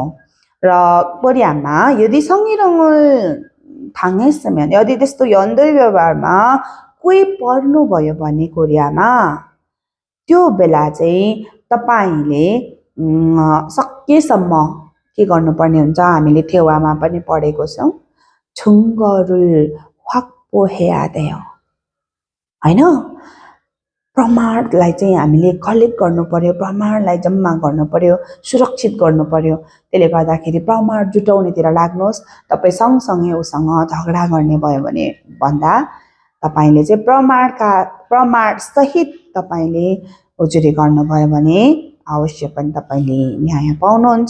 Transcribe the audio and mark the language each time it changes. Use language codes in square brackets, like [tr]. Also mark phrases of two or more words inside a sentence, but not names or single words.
[ne] र कोरियामा यदि [ko] 성희롱 당했으면 [ne] यदि त्यस्तो यौन व्यवहारमा कोही पर्नुभयो भने कोरियामा त्यो बेला चाहिँ तपाईले सकेसम्म के गर्नुपर्ने हुन्छ, हामीले थेवामा पनि पढेको छौं, [ko] 증거를 확보해야 돼요 हैन। [ne] प्रमाणलाई चाहिँ हामीले कलेक्ट गर्नु पर्यो, प्रमाणलाई जम्मा गर्नु पर्यो, सुरक्षित गर्नु पर्यो। त्यसले गर्दाखेरि प्रमाण जुटाउनेतिर लाग्नुहोस्। तपाई सँगसँगै उसँग झगडा गर्ने भयो भने भन्दा तपाईले चाहिँ प्रमाण सहित तपाईले उजुरी गर्नुभयो भने अवश्य पनि तपाईले न्याय पाउनुहुन्छ।